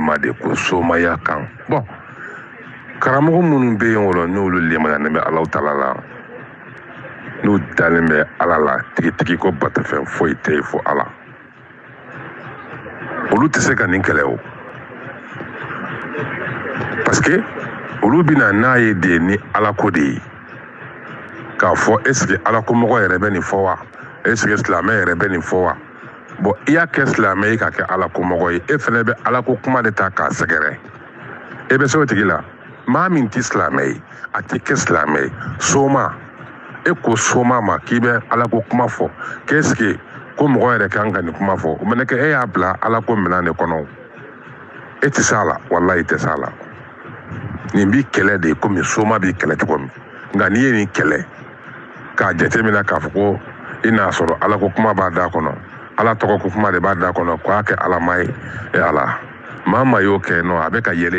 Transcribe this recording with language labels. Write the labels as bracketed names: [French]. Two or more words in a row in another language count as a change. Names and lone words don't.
[Bambara] ma de ko somaya kan bon karamɔgɔ minnu bɛ yen o la n'olu lemananen bɛ Alahu Taala la n'u dalen bɛ ala la tigitigi ko batafɛn foyi tɛ yen fo ala olu tɛ se ka nin kɛlɛ o [French] parce que [Bambara] olu bɛna n'a ye de ni ala ko de ye k'a fɔ [French] est ce que [Bambara] ala ko mɔgɔ yɛrɛ bɛ nin fɔ wa [French] est ce que [Bambara] silamɛ yɛrɛ bɛ nin fɔ wa bon i y'a kɛ silamɛ ye ka kɛ ala ko mɔgɔ ye e fana bɛ ala ko kuma de ta k'a sɛgɛrɛ e bɛ se o tigi la maa min tɛ silamɛ ye a tɛ kɛ silamɛ ye soma e ko soma ma k'i bɛ ala ko kuma fɔ [French] qu'est ce que [Bambara] ko mɔgɔ yɛrɛ kan ka nin kuma fɔ o mana kɛ e y'a bila ala ko minɛn de kɔnɔ e tɛ s'a la walahi i tɛ s'a la nin bi kɛlɛ de komi soma b'i kɛlɛ cogo min nka n'i ye nin kɛlɛ k'a jateminɛ k'a fɔ ko i n'a sɔrɔ ala ko kuma b'a da kɔnɔ ala tɔgɔ ko kuma de b'a da kɔnɔ k'a kɛ alama ye e ala maa ma y'o kɛ nɔ a bɛ ka yɛlɛ